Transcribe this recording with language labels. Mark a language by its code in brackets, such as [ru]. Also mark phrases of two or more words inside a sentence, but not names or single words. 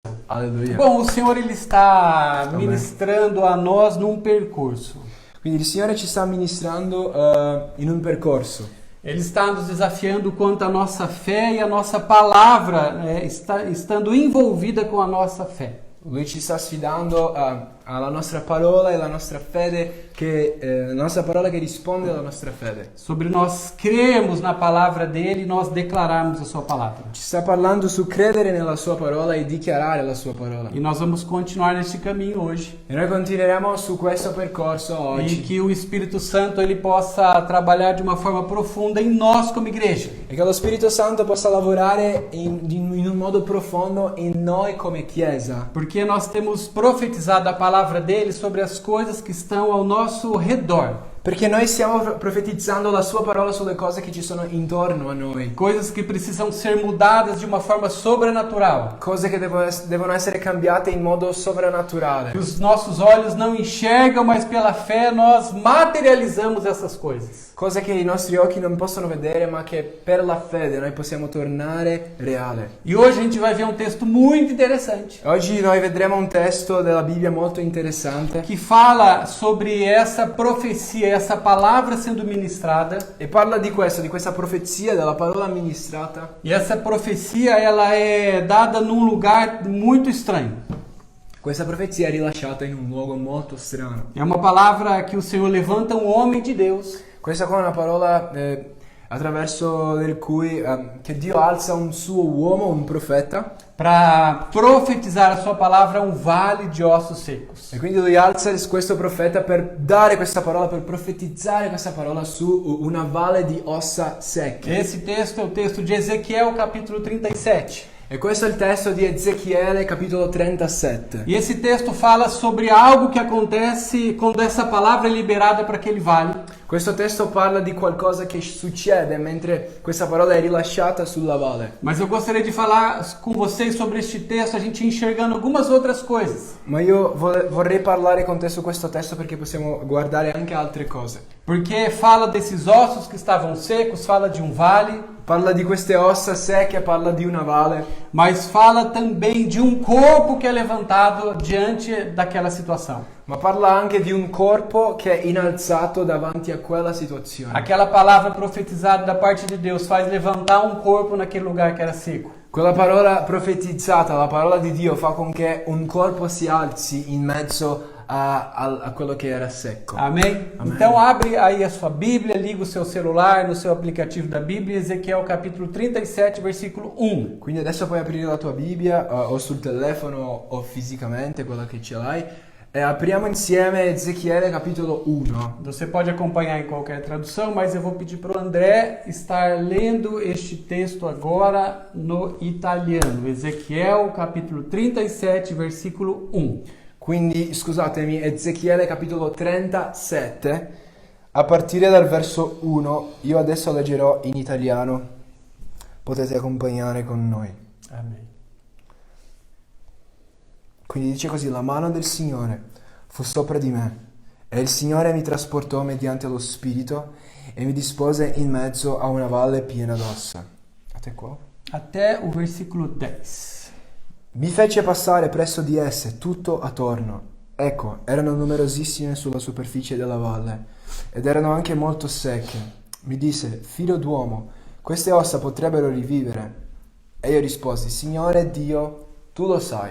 [pt] Alleluia. Bom, o Senhor ele está ministrando a nós num percurso. [it] Quindi il Signore ci sta ministrando in un percorso. [pt] Ele está nos desafiando quanto à nossa fé e a nossa palavra estando envolvida com a nossa fé. [it] Lui ci sta sfidando alla nostra parola e alla nostra fede, la nostra parola che risponde alla nostra fede. [pt] Sobre nós crermos na palavra dele e nós declararmos a sua palavra. [it] Ci sta parlando su credere nella sua parola e dichiarare la sua parola. [pt] E nós vamos continuar neste caminho hoje. [it] E noi continueremo su questo percorso oggi. [pt] E que o Espírito Santo ele possa trabalhar de uma forma profunda em nós como igreja. [it] E che lo Spirito Santo possa lavorare in un modo profondo in noi come Chiesa. [pt] Porque nós temos profetizado a palavra dele sobre as coisas que estão ao nosso redor. [it] Perché noi stiamo profetizzando la sua parola sulle cose che ci sono intorno a noi. [pt] Coisas que precisam ser mudadas de uma forma sobrenatural. [it] Cose che devono essere cambiate in modo sovrannaturale. [pt] Que os nossos olhos não enxergam, mas pela fé nós materializamos essas coisas. [it] Cose che i nostri occhi non possono vedere, ma che per la fede noi possiamo tornare reale. [pt] E hoje a gente vai ver um texto muito interessante. [it] Oggi noi vedremo un testo della Bibbia molto interessante. [pt] Que fala sobre essa profecia, essa palavra sendo ministrada. [it] E parla di questo, di questa profezia, della parola ministrata. [pt] E essa profecia ela é dada num lugar muito estranho. [it] Questa profezia è rilasciata in un luogo molto strano. [pt] É uma palavra que o Senhor levanta um homem de Deus. [it] Questa qua è una parola attraverso del cui che Dio alza un suo uomo, un profeta, [pt] para profetizar a sua palavra a um vale de ossos secos. [it] E quindi lui alza questo profeta per dare questa parola, per profetizzare questa parola su una valle di ossa secche. [pt] Esse texto é o texto de Ezequiel, capítulo 37. [it] E questo è il testo di Ezechiele, capitolo 37. [pt] E esse texto fala sobre algo que acontece quando essa palavra é liberada para aquele vale. [it] Questo testo parla di qualcosa che succede mentre questa parola è rilasciata sulla valle. [pt] Mas eu gostaria de falar com vocês sobre este texto, a gente enxergando algumas outras coisas. [it] Ma io vorrei parlare con te su questo testo perché possiamo guardare anche altre cose. [pt] Porque fala desses ossos que estavam secos, fala de um vale. [it] Parla di queste ossa secche, parla di una valle. [pt] Mas fala também de um corpo que é levantado diante daquela situação. [it] Ma parla anche di un corpo che è innalzato davanti a quella situazione. [pt] Aquela palavra profetizada da parte de Deus faz levantar um corpo naquele lugar que era seco. [it] Quella parola profetizzata, la parola di Dio, fa con che un corpo si alzi in mezzo a quello che era secco. [pt] Amém? Amém. Então abre aí a sua Bíblia, liga o seu celular no seu aplicativo da Bíblia, Ezequiel capítulo 37, versículo 1. [it] Quindi adesso puoi aprire la tua Bibbia o sul telefono o fisicamente, quella che ce l'hai. E apriamo insieme Ezechiele capitolo 1. [pt] Você pode acompanhar em qualquer tradução, mas eu vou pedir para o André estar lendo este texto agora no italiano. Ezequiel capítulo 37, versículo 1. [it] Quindi, scusatemi, Ezechiele capitolo 37, a partire dal verso 1, io adesso leggerò in italiano, potete accompagnare con noi. [pt] Amém. [it] Quindi dice così: la mano del Signore fu sopra di me, e il Signore mi trasportò mediante lo Spirito e mi dispose in mezzo a una valle piena d'ossa. [pt] Até qua? Até o versículo 10. [it] Mi fece passare presso di esse tutto attorno. Ecco, erano numerosissime sulla superficie della valle, ed erano anche molto secche. Mi disse: figlio d'uomo, queste ossa potrebbero rivivere? E io risposi: Signore Dio, tu lo sai.